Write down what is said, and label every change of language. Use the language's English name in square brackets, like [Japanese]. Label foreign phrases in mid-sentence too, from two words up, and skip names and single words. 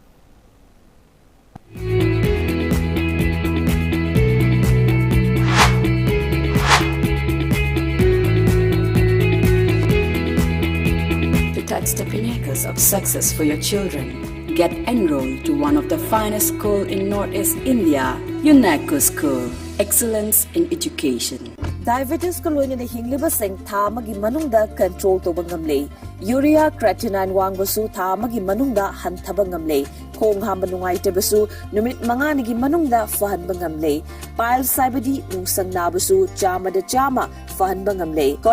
[English] To touch the pinnacles of success for your children, get enrolled to one of the finest schools in Northeast India, UNACO School, Excellence in Education. [Manipuri] Diabetes ko loy na hinglibaseng tha magi manungda control to bangamle. [English] Urea creatinine [Manipuri] wangbasu tha magi manungda hantaba ngamle. Kong hamba nungay tebasu numit mga nigi manungda fahan bangamle. Pile saibadi nungsang nabasu chama da chama fahan bangamle.